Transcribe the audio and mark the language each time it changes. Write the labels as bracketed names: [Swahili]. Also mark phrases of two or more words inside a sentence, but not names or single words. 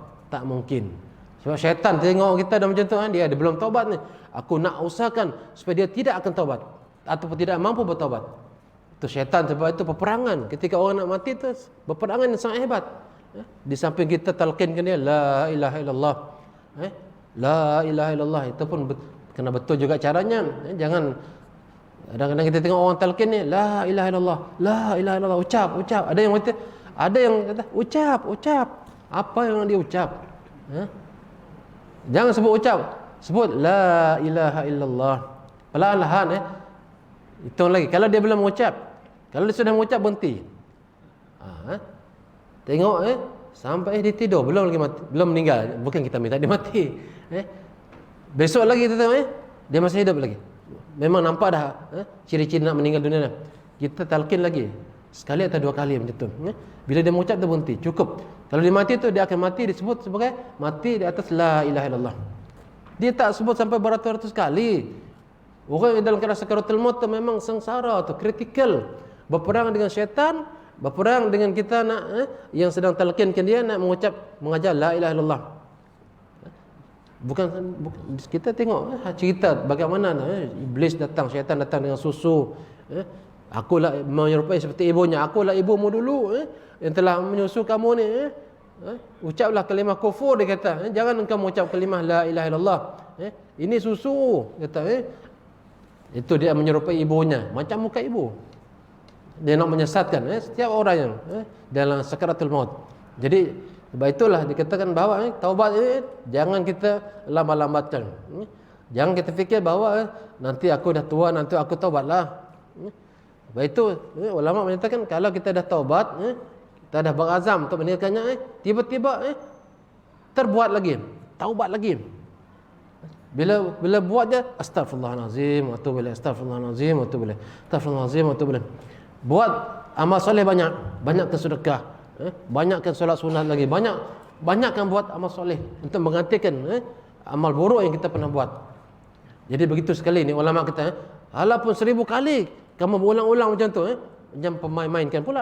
[Malay] Tak mungkin. Sebab syaitan tengok kita dah macam tu, dia belum taubat ni. Aku nak usahakan supaya dia tidak akan taubat ataupun tidak mampu bertaubat. Itu syaitan. Sebab itu peperangan ketika orang nak mati tu, peperangan yang sangat hebat. Di samping kita talqinkan dia [Arabic] لا إله إلا الله، لا إله إلا الله, [Malay] itu pun kena betul juga caranya. Jangan kadang-kadang kita tengok orang talqin ni [Arabic] لا إله إلا الله، لا إله إلا الله, [Malay] ucap. Ada yang kata ucap. Apa yang dia ucap? Jangan sebut ucap, sebut [Arabic] لا إله إلا الله. [Malay] Perlahan-lahan hitung lagi. Kalau dia belum mengucap, kalau dia sudah mengucap, berhenti. Tengok sampai dia tidur, belum lagi mati, belum meninggal. Bukan kita minta dia mati. Besok lagi kita tengok dia masih hidup lagi. Memang nampak dah ciri-ciri nak meninggal dunia dah. Kita talqin lagi sekali atau dua kali macam tu. Bila dia mengucap, dia berhenti, cukup. Kalau dia mati tu, dia akan mati disebut sebagai mati di atas [Arabic] لا إله إلا الله. [Malay] Dia tak sebut sampai beratus-ratus kali. Orang yang dalam keadaan sakaratul maut tu memang sengsara tu, kritikal. Berperang dengan syaitan, berperang dengan kita nak yang sedang talqinkan dia nak mengajar [Arabic] لا إله إلا الله. [Malay] Bukan kita tengok cerita bagaimana iblis datang, syaitan datang dengan susu. Akulah menyerupai seperti ibunya. Akulah ibumu dulu yang telah menyusu kamu ni. Ucaplah kalimah kufur, dia kata. Jangan engkau mengucap kalimah [Arabic] لا إله إلا الله. [Malay] Ini susu, kata. Itu dia menyerupai ibunya, macam muka ibu. Dia nak menyesatkan setiap orang yang dalam sakaratul maut. Jadi sebab itulah dikatakan bahawa taubat ini jangan kita lambat-lambatkan. Jangan kita fikir bahawa nanti aku dah tua, nanti aku taubatlah. Sebab itu ulama menyatakan kalau kita dah taubat, kita dah berazam untuk meninggalkannya, tiba-tiba terbuat lagi, taubat lagi. Bila buat je [Arabic] أستغفر الله العظيم وأتوب إليه، أستغفر الله العظيم وأتوب إليه، أستغفر الله العظيم وأتوب إليه. [Malay] Buat amal soleh banyakkan sedekah, banyakkan solat sunat lagi, banyakkan buat amal soleh untuk menggantikan amal buruk yang kita pernah buat. Jadi begitu sekali ni ulama kita, walaupun 1000 kali kamu berulang-ulang macam tu, jangan pemain-mainkan pula.